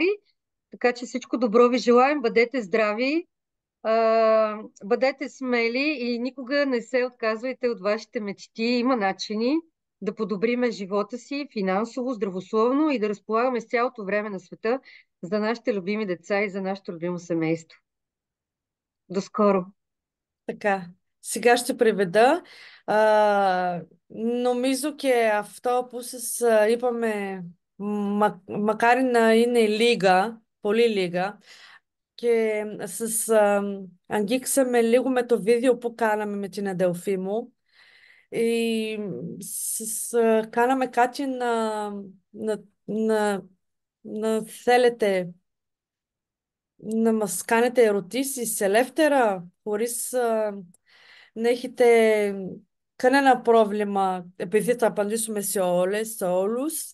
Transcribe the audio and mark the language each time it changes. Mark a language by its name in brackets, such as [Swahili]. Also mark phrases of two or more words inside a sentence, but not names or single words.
[Bulgarian] Така че всичко добро ви желаем, бъдете здрави, бъдете смели и никога не се отказвайте от вашите мечти. Има начини да подобриме живота си финансово, здравословно и да разполагаме с цялото време на света за нашите любими деца и за нашето любимо семейство. До скоро! така. Сега ще преведа. [Greek] Νομίζω και αυτό που σας είπαμε, μακάρι να είναι λίγα, πολύ λίγα, και σας αγγίξαμε λίγο με το βίντεο που κάναμε με την αδελφή μου. И κάναμε κάτι να, να θέλετε να μας κάνετε ερωτήσεις ελεύθερα, χωρίς να έχετε κανένα πρόβλημα, επειδή θα απαντήσουμε σε όλες, σε όλους.